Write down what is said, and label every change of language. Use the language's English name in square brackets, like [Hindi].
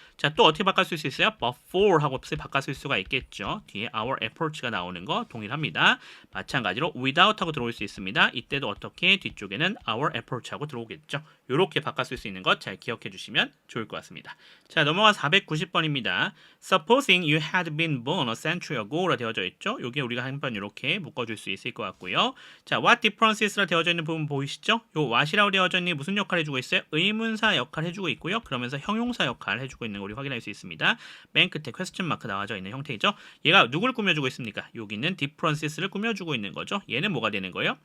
[Korean] 자, 또 어떻게 바꿔 쓸 수 있어요? but for 하고 바꿔 쓸 수가 있겠죠. 뒤에 our efforts가 나오는 거 동일합니다. 마찬가지로 without 하고 들어올 수 있습니다. 이때도 어떻게 뒤쪽에는 our efforts 하고 들어오겠죠. 이렇게 바꿔 쓸 수 있는 것 잘 기억해 주시면 좋을 것 같습니다. 자, 넘어가 490번입니다. [English] Supposing you had been born a century ago [Korean] 라 되어져 있죠. 여기 우리가 한번 이렇게 묶어줄 수 있을 것 같고요. 자, [English] what differences [Korean] 라 되어져 있는 부분 보이시죠? 요 what이라고 되어져 있는 게 무슨 역할 해주고 있어요? 의문사 역할 해주고 있고요. 그러면서 형용사 역할 해주고 있는 거 우리 확인할 수 있습니다. 맨 끝에 퀘스천 마크 나와져 있는 형태이죠. 얘가 누굴 꾸며주고 있습니까? 여기 있는 differences를 꾸며주고 있는 거죠. 얘는 뭐가 되는 거예요?